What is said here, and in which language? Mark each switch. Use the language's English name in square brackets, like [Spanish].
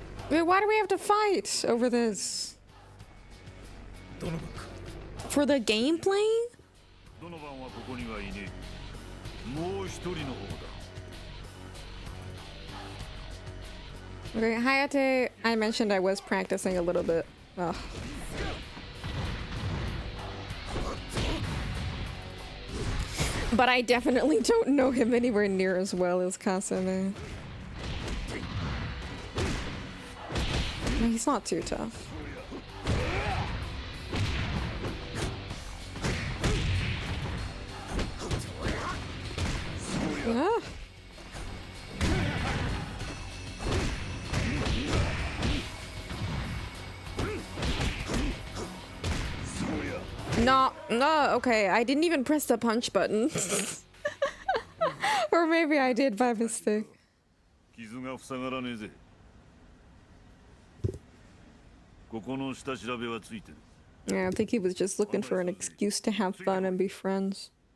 [English] Wait, why do we have to fight over this? [Japanese] ドノバンか。 [English] For the gameplay? [Japanese] ドノバンはここにはいねえ。もう一人の方だ。 [English] Okay, Hayate, I mentioned I was practicing a little bit. Ugh. But I definitely don't know him anywhere near as well as Kasame. He's not too tough. Ah. No, okay, I didn't even press the punch button. Or maybe I did by mistake. [Japanese] 傷が塞がらねえぜ。ここの下調べはついてる。 [English] Yeah, I think he was just looking for an excuse to have fun and be friends.